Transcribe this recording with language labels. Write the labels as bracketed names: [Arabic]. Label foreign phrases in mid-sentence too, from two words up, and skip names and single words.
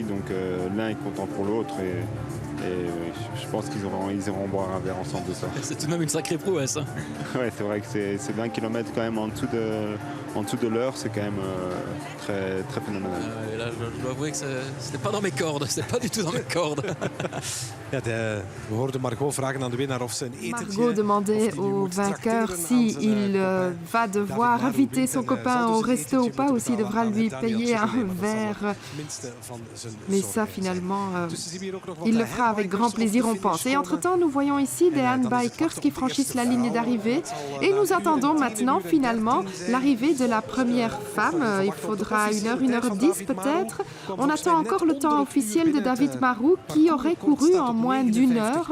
[French] Donc l'un est content pour l'autre. Et je pense qu'ils iront boire un verre ensemble de ça. C'est tout de même une sacrée prouesse. Hein. Ouais, c'est vrai que c'est 20 km quand même en dessous de l'heure, c'est quand même très, très phénoménal. Et là, je dois avouer que c'était pas dans mes cordes. C'était pas du tout dans mes cordes. [Dutch] Ja, we hoorden Margot vragen aan de winnaar of ze een etentje... [French] Margot demandait [Dutch] of die nu [French] au [Dutch] moet [French] vainqueur [Dutch] tracteren aan [French] s'il [Dutch] zijn, [French] va devoir [Dutch] David [French] inviter [Dutch] Marou [French] son [Dutch] wint en, [French] copain [Dutch] zal [French] au [Dutch] dus een [French] resto ou [Dutch] etentje [French] pas, ou [Dutch] moeten [French] s'il [Dutch] betalen [French] devra [Dutch] aan [French] lui [Dutch] Daniel [French] payer un [Dutch] Chebolet, maar dat zal [French] verre. [Dutch] het minste van zijn [French] Mais [Dutch] zorgen [French] ça, [Dutch] zijn. [French] finalement, [Dutch] Dus ze zien hier ook nog wat [French] il le [Dutch] de [French] fera avec avec grand plaisir, on pense. Et entre-temps, nous voyons ici des handbikers qui franchissent la ligne d'arrivée. Et nous attendons maintenant, finalement, l'arrivée de la première femme. Il faudra 1h10 peut-être. On attend encore le temps officiel de David Marou, qui aurait couru en moins d'1 heure.